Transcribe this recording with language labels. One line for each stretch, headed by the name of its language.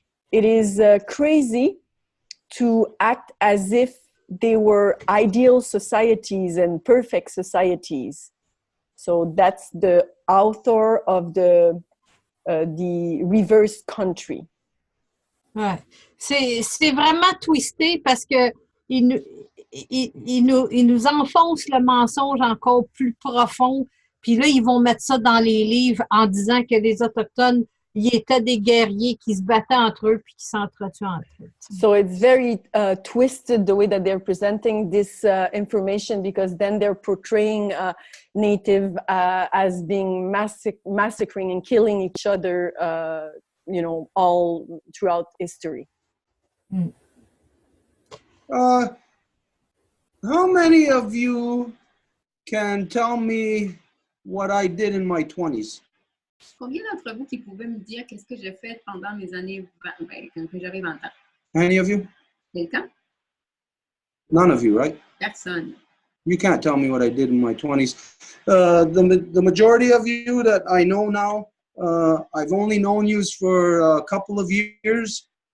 English: It is crazy to act as if they were ideal societies and perfect societies. So that's the author of the reverse country.
French: Ouais. C'est vraiment twisté parce que il nous enfonce le mensonge encore plus profond. Puis là, ils vont mettre ça dans les livres en disant que les Autochtones, ils étaient des guerriers qui se battaient entre eux puis qui s'entretuaient entre eux.
English: So it's very twisted the way that they're presenting this information, because then they're portraying Native as being massacring and killing each other, all throughout history. Mm. How many of you can tell me what I did in my 20s?
French: Combien d'entre vous qui pouvaient me dire qu'est-ce que j'ai fait pendant mes années, quand j'avais 20 ans?
English: Any of you?
French: Quelqu'un?
English: None of you, right?
French: Personne.
English: You can't tell me what I did in my 20s. The majority of you that I know now, I've only known you for a couple of years.